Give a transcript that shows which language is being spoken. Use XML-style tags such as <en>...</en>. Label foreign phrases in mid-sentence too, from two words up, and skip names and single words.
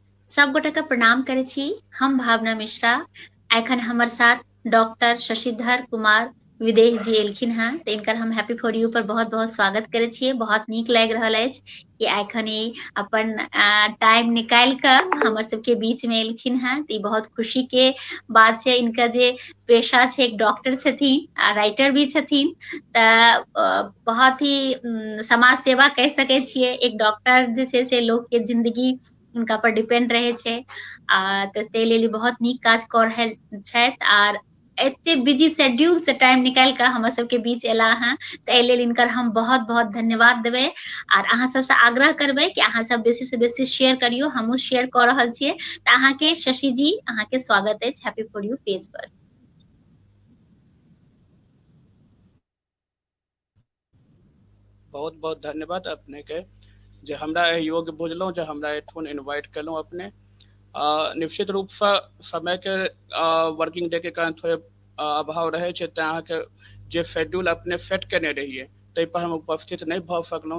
<mai>सब गोटे के प्रणाम करे छी। हम भावना मिश्रा। एखन हमर साथ डॉक्टर शशिधर कुमार विदेश जी एलखिन हैं, तो इनकर हम हैप्पी फॉर यू पर बहुत बहुत स्वागत करे छियै। बहुत नीक लागि रहल अछि कि एखन ई अपन टाइम निकालि कऽ हमर सबके बीच में एलखिन हैं, तो ई बहुत खुशी के बात छै। इनका जे पेशा छै, एक डॉक्टर छथिन आ राइटर भी छथिन, तऽ बहुत ही समाज सेवा कहि सकै छियै। एक डॉक्टर जे छै से लोग के जिंदगी हुनका पर डिपेंड रहे छै, आ तऽ ताहि लेल ई बहुत नीक काज कऽ रहल छथि। आर एते</mai> <en>busy schedule</en> <mai>से टाइम निकालि कऽ हमर सबके बीच एला हैं, तऽ एहि लेल इनकर हम बहुत बहुत धन्यवाद देबै। आर अहाँ सबसे आग्रह करबै कि अहाँ सब बेसी से बेसी शेयर करियो, हमहूँ शेयर कऽ रहल छियै। तऽ अहाँके शशि जी, अहाँके स्वागत अछि हैप्पी फॉर यू पेज पर। बहुत बहुत धन्यवाद अपने के जे हमरा एहि योग्य बुझलहुँ, जे हमरा एठुन इनवाइट केलहुँ अपने। निश्चित रूपसँ समयके</mai> <en>working day</en> <mai>के कारण थोड़े अभाव रहै छै, तेँ अहाँके जे शेड्यूल अपने सेट केने रहिए ताहिपर हम उपस्थित नहीं भऽ सकलहुँ।</mai>